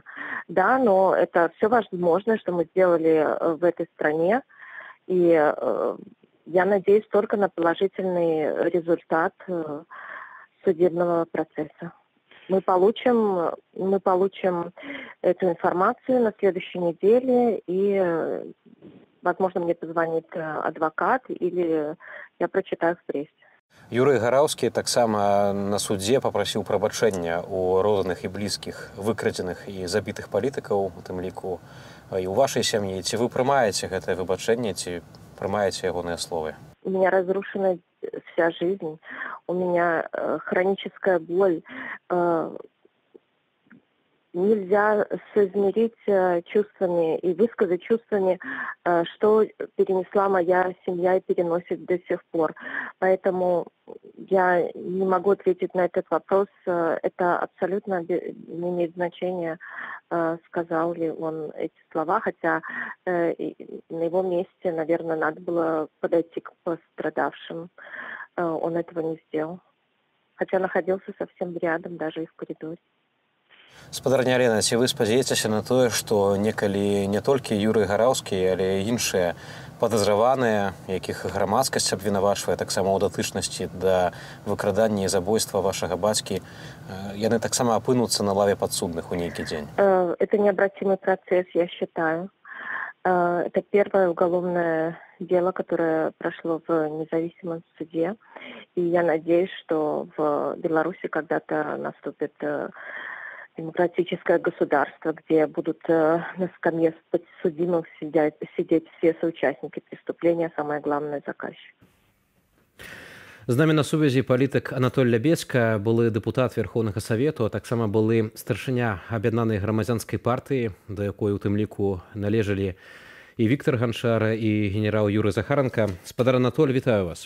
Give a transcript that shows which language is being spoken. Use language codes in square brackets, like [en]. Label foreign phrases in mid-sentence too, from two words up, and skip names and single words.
[ru] Да, но это все возможное, что мы сделали в этой стране, и я надеюсь только на положительный результат судебного процесса. Мы получим эту информацию на следующей неделе, и, возможно, мне позвонит адвокат, или я прочитаю в прессе. [be] Юрый Гараўскі таксама на судзе папрасіў прабачэння у родных і блізкіх выкрадзеных і забітых палітыкаў, у тым ліку і ў вашай сям'і. Ці вы прымаеце гэтае выбачэнне, ці прымаеце ягоныя словы? [ru] У меня разрушена вся жизнь, у меня хроническая боль. Нельзя соизмерить чувствами и высказать чувствами, что перенесла моя семья и переносит до сих пор. Поэтому я не могу ответить на этот вопрос. Это абсолютно не имеет значения, сказал ли он эти слова, хотя на его месте, наверное, надо было подойти к пострадавшим. Он этого не сделал, хотя находился совсем рядом, даже и в коридоре. [be] Спадарня Алена, ці вы спадзяецеся на тое, што некалі не толькі Юрый Гараўскі, але і іншыя падазраваныя, якіх грамадскасць абвінавачвае таксама ў датычнасці да выкрадання і забойства вашага бацькі, яны таксама апынуцца на лаве падсудных у нейкі дзень? [ru] Это необратимый процесс, я считаю. Это первое уголовное дело, которое прошло в независимом суде. И я надеюсь, что в Беларуси когда-то наступит демократическое государство, где будут на скамье подсудимых сидеть все соучастники преступления, а самое главное – заказчик. [be] З намі на сувязі палітык Анатоль Лябецька, былы дэпутат Верховнага Савету, а таксама былы старшыня аб'яднанай грамадзянскай партыі, да якой у тым ліку належалі і Віктар Ганчар, і генерал Юрый Захаранка. Спадар Анатоль, вітаю вас.